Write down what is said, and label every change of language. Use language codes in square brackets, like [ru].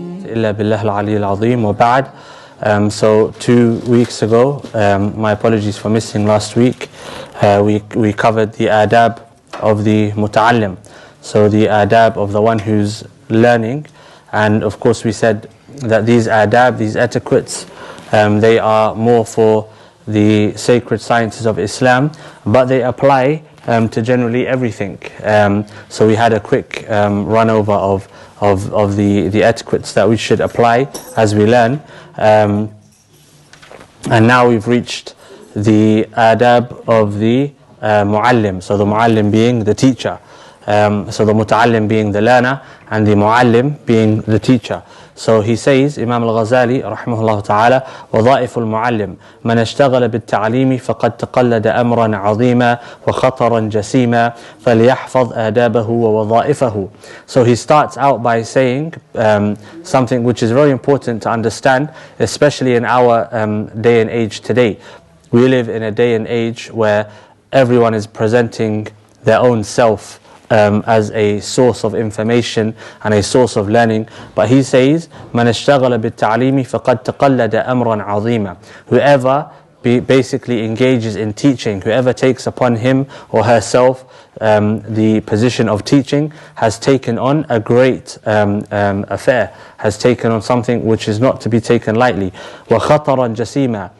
[ar] إلا بالله العلي العظيم وبعد. [en] So 2 weeks ago, my apologies for missing last week, we covered the adab of the muta'allim, so the adab of the one who's learning. And of course we said that these adab, these etiquettes, they are more for the sacred sciences of Islam, but they apply to generally everything. So we had a quick run over of the etiquettes that we should apply as we learn. And now we've reached the adab of the muallim. So the muallim being the teacher. So the muta'allim being the learner, and the muallim being the teacher. So he says, [ar] Imam al-Ghazali rahimahullah ta'ala, وظائف المعلم من اشتغل بالتعليم فقد تقلد أمرا عظيما وخطرا جسيما فليحفظ آدابه ووظائفه. [en] So he starts out by saying something which is very important to understand, especially in our day and age today. We live in a day and age where everyone is presenting their own self as a source of information and a source of learning. But he says, [ar] من اشتغل بالتعليم فقد تقلد أمرا عظيما. [en] Whoever basically engages in teaching, whoever takes upon him or herself the position of teaching, has taken on a great affair, has taken on something which is not to be taken lightly. [ar] وخطرا جسيما.